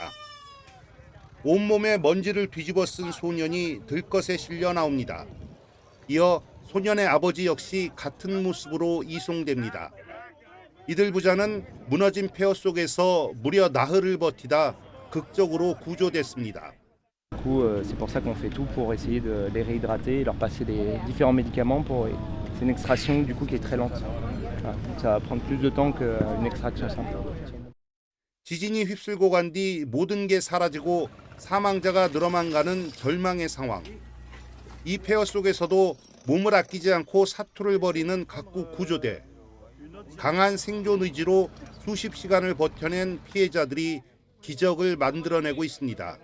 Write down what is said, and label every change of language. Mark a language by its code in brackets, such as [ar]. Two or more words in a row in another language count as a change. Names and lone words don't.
[ko] 온몸에 먼지를 뒤집어 쓴 소년이 들것에 실려 나옵니다. 이어 소년의 아버지 역시 같은 모습으로 이송됩니다. 이들 부자는 무너진 폐허 속에서 무려 나흘을 버티다 극적으로 구조됐습니다. [fr] Du coup, c'est pour ça qu'on fait tout pour essayer de les réhydrater, leur passer les différents médicaments pour. C'est une extraction du coup qui est très lente. Voilà, ça va prendre plus de temps qu'une extraction simple. [ko] 지진이 휩쓸고 간 뒤 모든 게 사라지고 사망자가 늘어만 가는 절망의 상황. 이 폐허 속에서도 몸을 아끼지 않고 사투를 벌이는 각국 구조대. 강한 생존 의지로 수십 시간을 버텨낸 피해자들이 기적을 만들어내고 있습니다.